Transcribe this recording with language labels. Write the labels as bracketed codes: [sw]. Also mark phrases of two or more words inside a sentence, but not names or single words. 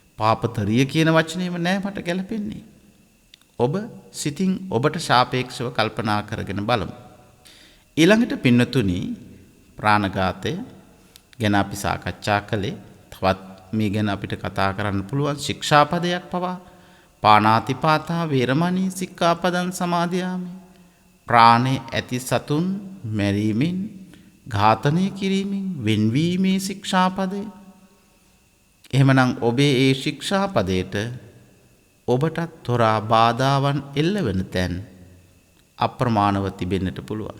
[si] පාපතරිය කියන වචනේම නෑ මට ගැලපෙන්නේ. ඔබ සිතින් ඔබට සාපේක්ෂව කල්පනා කරගෙන බලමු. ඊළඟට පින්නතුනි ප්‍රාණඝාතය ගැන අපි සාකච්ඡා කළේ. තවත් මේ ගැන අපිට කතා කරන්න පුළුවන් ශික්ෂාපදයක් පවා. [pi] පාණාතිපාතා වේරමණී සික්ඛාපදං සමාදියාමි. [si] ප්‍රාණේ ඇති සතුන් මැරීමෙන් ඝාතනය කිරීමෙන් වෙන්වීමේ ශික්ෂාපදය. එහෙමනම් ඔබේ ඒ ශික්ෂාපදයට ඔබටත් තොරා බාධාවන් එල්ලවෙන තැන් අප්‍රමාණව තිබෙන්නට පුළුවන්.